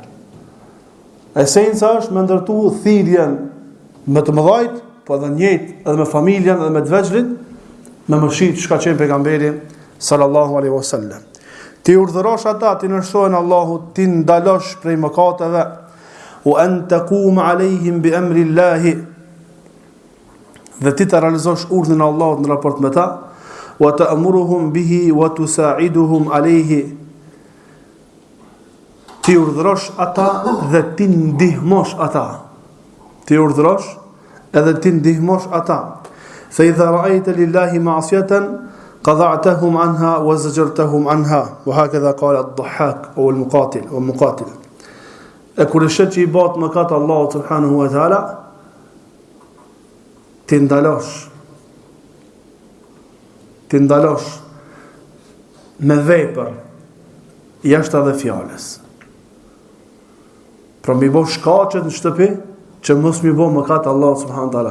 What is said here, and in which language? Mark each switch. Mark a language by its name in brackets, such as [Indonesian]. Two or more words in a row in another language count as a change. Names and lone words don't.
[Albanian] Esenca është me ndërtu thirrjen me të mëdhajt, po edhe njëjtë edhe me familjen edhe me të veçlit, me mëshirë që ka qenë pejgamberi [Arabic] صلى الله عليه وسلم. [Albanian] Ti urdhërosh ata të nërshojnë Allahut, ti ndalosh prej mëkateve, u [Arabic] أن تقوم عليهم بأمر الله, [Albanian] dhe ti të realizosh urdhën e Allahut në raport me ta, [Arabic] وتأمرهم به وتساعدهم عليه, [Albanian] ti urdhërosh ata dhe ti ndihmosh ata. Ti urdhërosh edhe ti ndihmosh ata. [Arabic] فإذا رأيت لله معصية قذعتهم عنها وزجرتهم عنها وهكذا قال الضحاك أو المقاتل. [Albanian] E kur e shet që i bat mëkat [Arabic] الله سبحانه وتعالى, [Albanian] ti ndalosh me vepër jashtë edhe fjalës. Pra mi bo shkaqet në shtëpi që mos mi bo mëkat [Arabic] الله سبحانه وتعالى.